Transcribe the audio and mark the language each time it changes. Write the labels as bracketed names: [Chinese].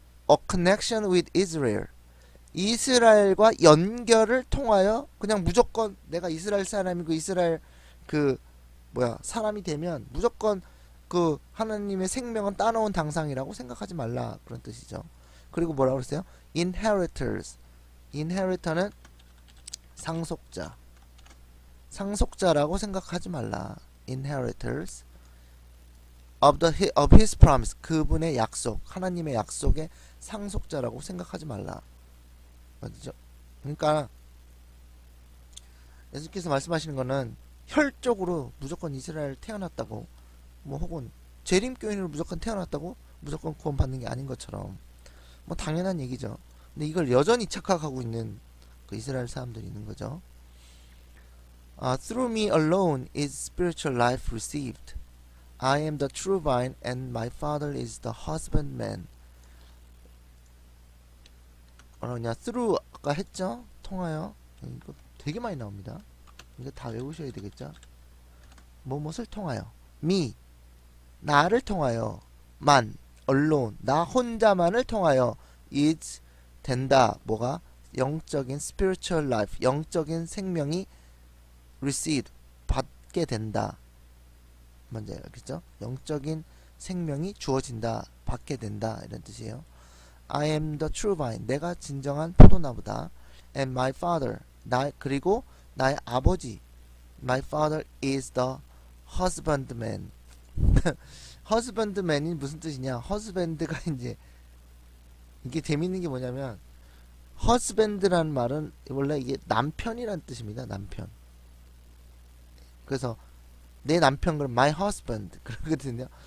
[English] A connection with Israel [Korean] 이스라엘과 연결을 통하여 그냥 무조건 내가 이스라엘 사람이고 이스라엘 그 사람이 되면 무조건 그 하나님의 생명은 따놓은 당상이라고 생각하지 말라 그런 뜻이죠. 그리고 뭐라고 그랬어요? inheritors. inheritor는 상속자. 상속자라고 생각하지 말라. [English] inheritors of his promise. [Korean] 그분의 약속. 하나님의 약속의 상속자라고 생각하지 말라. 맞죠? 그러니까 예수께서 말씀하시는 거는 혈적으로 무조건 이스라엘 태어났다고 뭐 혹은 재림교인으로 무조건 태어났다고 무조건 구원받는 게 아닌 것처럼 뭐 당연한 얘기죠. 근데 이걸 여전히 착각하고 있는 그 이스라엘 사람들이 있는 거죠. [English] Through me alone is spiritual life received. I am the true vine and my father is the husbandman. [Korean] 뭐냐 through 아까 했죠? 통하여. 이거 되게 많이 나옵니다. 이거 다 외우셔야 되겠죠? 무엇을 통하여? me 나를 통하여 만 alone 나 혼자만을 통하여 is 된다. 뭐가? 영적인 spiritual life 영적인 생명이 receive 받게 된다. 뭔지 알겠죠? 영적인 생명이 주어진다, 받게 된다 이런 뜻이에요. [English] I am the true vine. [Korean] 내가 진정한 포도나무다. [English] And my father. [Korean] 그리고 나의 아버지. [English] My father is the husbandman. [Korean] husbandman이 무슨 뜻이냐? husband가 이제 이게 재밌는 게 뭐냐면 husband라는 말은 원래 이게 남편이란 뜻입니다. 남편. 그래서 내 남편 그럼 [English] my husband [Korean] 그러거든요.